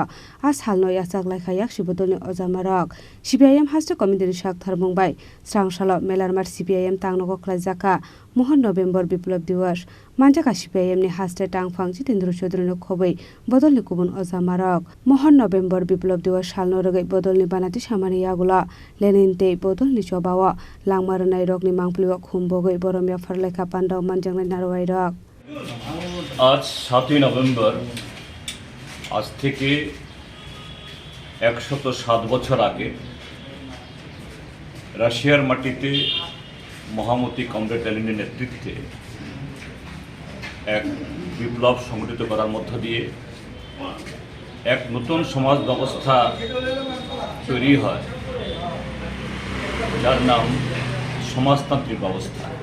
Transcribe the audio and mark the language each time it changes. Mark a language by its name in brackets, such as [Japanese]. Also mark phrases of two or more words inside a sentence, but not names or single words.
[Kok Borok] as halno yachak laikha yakshi bodol ni ojamarok CPIM HasteCommittee ni Saktharmung bai Sangsalo Melarmath CPIM Tangnogo Khlaijakha MahanNovember BiplabDibosh Manjaka CPIM ni Haste Tangphang Jitendra Chaudhary no khobai bodol ni kubun ojamarok MahanNovember BiplabDibosh salno rogai bodol ni banati samani yagula leninte bodol ni chobawa langmarnai rok ni mangpliwa khumbogai boromya farlekha pandaw manjangnai narwai rok [Bangla] आज 7 নভেম্বর আজ থেকে 107 বছর আগে রাশিয়ার মাটিতে মহামতি কমরেড লেনিনের নেতৃত্বে এক বিপ্লব সংগঠিত করার মধ্য দিয়ে এক নতুন সমাজ ব্যবস্থা তৈরি হয় যার নাম সমাজতান্ত্রিক ব্যবস্থা।